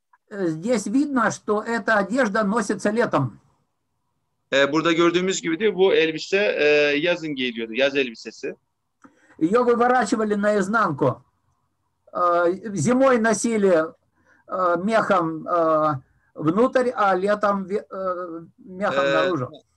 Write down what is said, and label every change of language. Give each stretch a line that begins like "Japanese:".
Russian: Здесь видно, что эта одежда носится летом.
Turkish: Burada gördüğümüz gibi diyor, bu elbise yazın giyiliyordu, yaz elbisesi.
Russian: Ее выворачивали наизнанку. Зимой носили мехом внутрь, а летом мехом наружу.